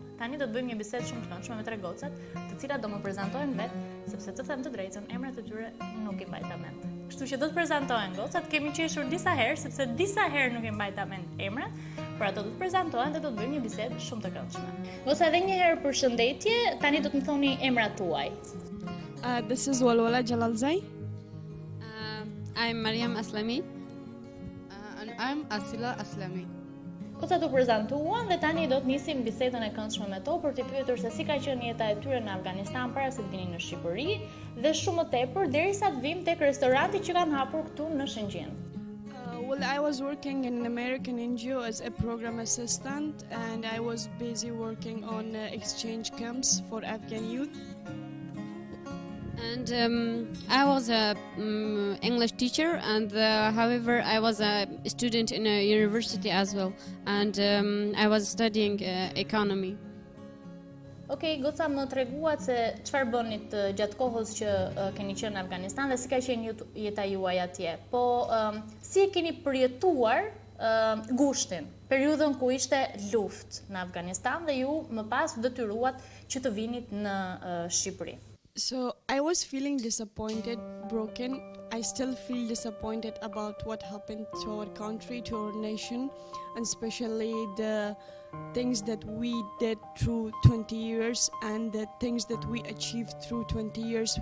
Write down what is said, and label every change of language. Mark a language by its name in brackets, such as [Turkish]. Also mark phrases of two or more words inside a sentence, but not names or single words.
[Albanian] Tani do të bëjmë një bisedë shumë të këndshme me 3 gocat, të cilat do më prezantojnë vetë, sepse të them të drejtën, emrat e tyre nuk i mbajta mend. Kështu që do të prezantohen gocat, kemi qeshur disa herë, sepse disa herë nuk i mbajta mend emrat, por ato do të prezantohen dhe do të bëjmë një bisedë shumë të këndshme. Goca, edhe një herë përshëndetje, tani do të më thoni emrat tuaj. [English] This is Walwala Jalalzai. I'm Mariam Aslami. And I'm Asila Aslami. [Albanian] Goca të prezantuan dhe tani do të nisim bisedën e këndshme me to për t'i pyetur se si ka qenë jeta e tyre në Afganistan para se të vinin në Shqipëri dhe shumë më tepër derisa të vim tek restoranti që kanë hapur këtu në Shëngjin. [English] Well, I was working in an American NGO as a program assistant, and I was busy working on exchange camps for Afghan youth. And I was a English teacher, and however I was a student in a university as well, and I was studying economy. [Albanian] Okej, goca, më treguat se çfarë bënit gjatë kohës që keni qenë në Afganistan dhe si ka qenë jeta juaj atje. Po si e keni përjetuar gushtin, periudhën ku ishte luftë në Afganistan dhe ju më pas detyruat që të vinit në Shqipëri? [English] So I was feeling disappointed, broken. I still feel disappointed about what happened to our country, to our nation, and especially the things that we did through 20 years and the things that we achieved through 20 years.